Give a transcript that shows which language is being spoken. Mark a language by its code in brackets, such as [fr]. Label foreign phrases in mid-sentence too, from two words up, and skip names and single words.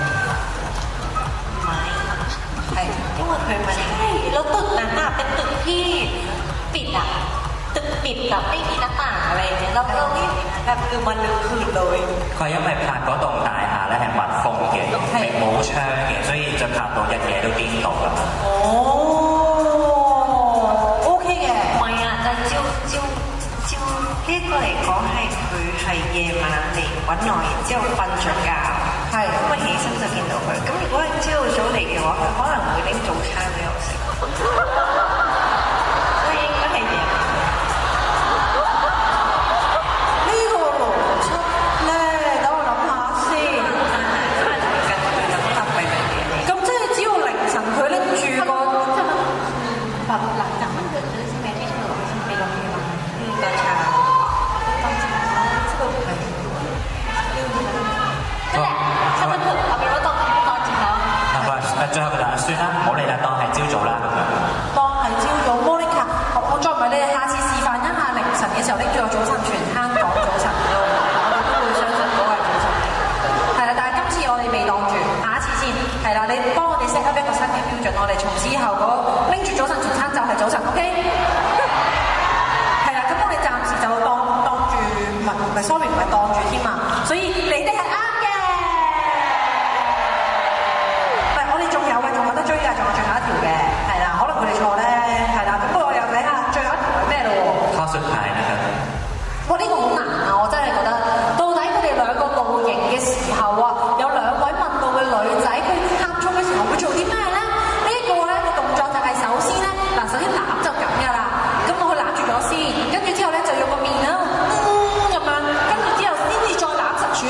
[yue] 係。因為佢 [th] มันใช่แล้วตึกนั้นน่ะเป็นตึกที่ปิดอ่ะตึกปิดแบบไม่มีหน้าต่างอะไรอย่างเงี้ยแล้วเรานี่แบบคือมันลึกคืนเลย [yue] 佢係因為拍嗰棟大廈咧係密封嘅，係冇窗嘅，所以就拍到日夜都顛倒啦。哦，OK 嘅。唔係啊，但係照呢個嚟講係佢係夜晚嚟揾我，然之後瞓着覺，係咁啊起身就見到佢。咁如果係朝早嚟嘅話，佢可能會拎早餐俾我食，所以應該係夜晚。呢個邏輯咧，等我諗下先。咁即係只要凌晨佢拎住個， [th] แบบหลังจากมันเกิดเรื่องใช่ไหมที่เธอบอกว่าฉันไปโรงพยาบาลตอนเช้าสรุปไปนั่นแหละช่างมันเถอะเอาเป็นว่าตอนเช้า [yue] 佢話最後佢就算啦，唔好理啦，當係朝早啦咁樣。當係朝早 Monica，我再唔係你哋下次示範一下凌晨嘅時候拎住個早晨全香港早晨咯，我哋都會相信嗰個係早晨。係啦，但係今次我哋未當住，下一次先。係啦，你幫我哋 [en] set up [yue] 一個新嘅標準，我哋從此以後嗰拎住早晨全餐就係早晨 ，OK？係啦，咁我哋暫時就當住，唔係 sorry， 唔係當住添啊，所以你哋係啱嘅。唔係，我哋仲有嘅，仲有得追㗎，仲有最後一條嘅，係啦，可能佢哋錯咧，係啦，咁不過我又睇下最後一條係咩咯喎？ [th] ข้อสุดท้ายนะครับ [yue] 哇！呢個好難啊！我真係覺得，到底佢哋兩個露營嘅時候啊，有兩位問路嘅女仔，佢呷醋嘅時候會做啲咩咧？呢一個咧個動作就係首先咧，嗱，首先攬就咁㗎啦，咁我去攬住咗先，跟住之後咧就用個面啦，咁樣，跟住之後先至再攬實處理。